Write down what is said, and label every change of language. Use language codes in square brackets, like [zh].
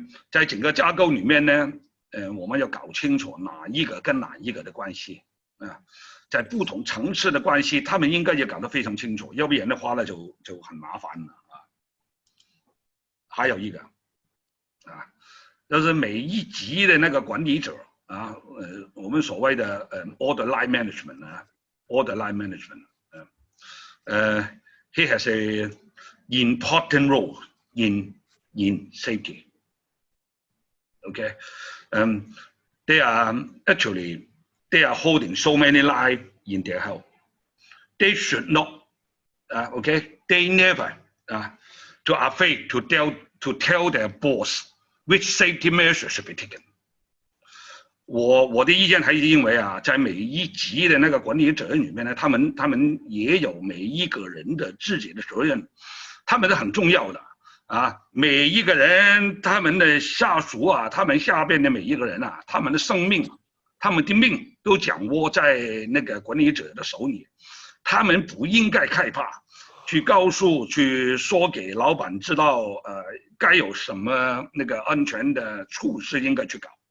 [zh] 在整个架构里面呢，我们要搞清楚哪一个跟哪一个的关系啊，在不同层次的关系，他们应该也搞得非常清楚，要不然的话呢就很麻烦了啊。还有一个啊，就是每一级的那个管理者啊，我们所谓的order line management 啊。 [en] Order line management. He has an important role in safety. Okay, they are holding so many lives in their health. They should not. Okay, they never to afraid to tell their boss which safety measures should be taken. [zh] 我的意见还是认为啊，在每一级的那个管理责任里面呢，他们也有每一个人的自己的责任，他们是很重要的啊。每一个人，他们的下属啊，他们下边的每一个人啊，他们的生命，他们的命都掌握在那个管理者的手里，他们不应该害怕去说给老板知道，该有什么那个安全的措施应该去搞。